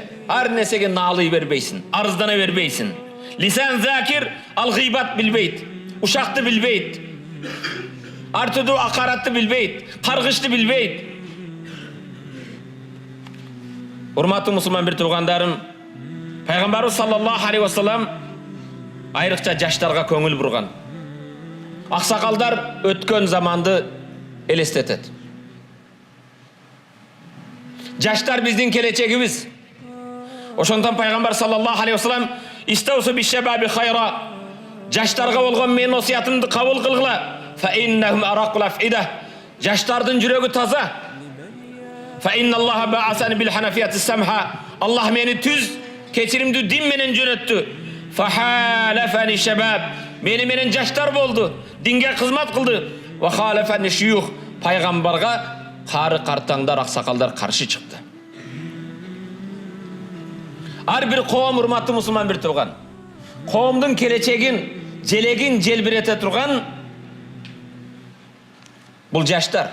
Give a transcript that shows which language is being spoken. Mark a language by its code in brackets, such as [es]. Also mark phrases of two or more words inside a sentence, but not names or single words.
[ky] Ар нерсеге наалый бербейсиң, арыздана бербейсиң. [ar] لسان ذاكر, [ky] ал гыйбат билбейт, ушакты билбейт, ар түрдүү акаратты билбейт, каргышты билбейт. Урматтуу мусулман бир туугандарым, пайгамбарыбыз [ar] صلى الله عليه وسلم [ky] айрыкча жаштарга көңүл бурган. Аксакалдар өткөн заманды элестетет. Жаштар биздин келечегибиз. Ошондон пайгамбар [ar] صلى الله عليه وسلم استوصوا بالشباب خيرا. [ky] Жаштарга болгон менин осуятымды кабыл кылгыла. [ar] فإنهم أرق أفئدة. [ky] Жаштардын жүрөгү таза. [ar] فإن الله بعثني بالحنيفية السمحة. [ky] Аллах мени түз, кечиримдүү дин менен жөнөттү. [ar] فحالفني شباب. [ky] Менен жаштар болду, динге кызмат кылды. [ar] وخالفني شيوخ. [ky] Пайгамбарга кары картаңдар, аксакалдар каршы чыкты. Ар бир коом, урматтуу мусулман бир турган, коомдун келечегин, желегин желбирете турган бул жаштар.